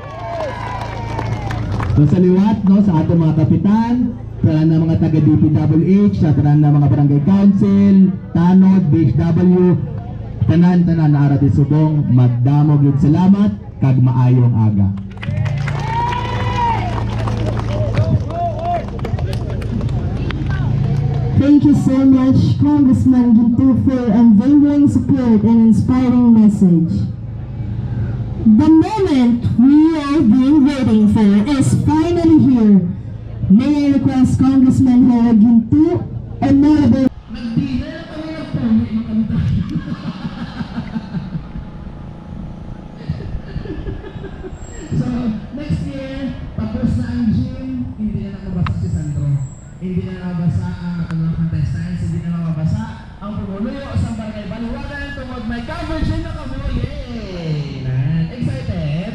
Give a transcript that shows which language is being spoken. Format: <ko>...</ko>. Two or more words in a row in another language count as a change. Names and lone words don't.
<hil>So sa liwat, no, sa atong mga kapitan, sa na mga taga DPWH, sa tanan na mga barangay council, tanod, BHW, tanan na ara di subong, magdamo gyud salamat kag maayong aga.</hil> <en>Thank you so much, Congressman Ginto, for unwavering support and inspiring message. The moment we are being waiting for is finally here. May I request Congressman Harold Ginto, Honorable</en> <tl>So,</tl> <en>next year,</en> <tl>tapos na ang gym, hindi na nakabasa si Sandro.</tl> <hil>Hindi na nakabasa ang mga contestants, hindi na nakabasa ang pumuluyo sa Barangay Baliwagan tungod may coverage na kamo.</hil> <en>Yay! Excited!</en>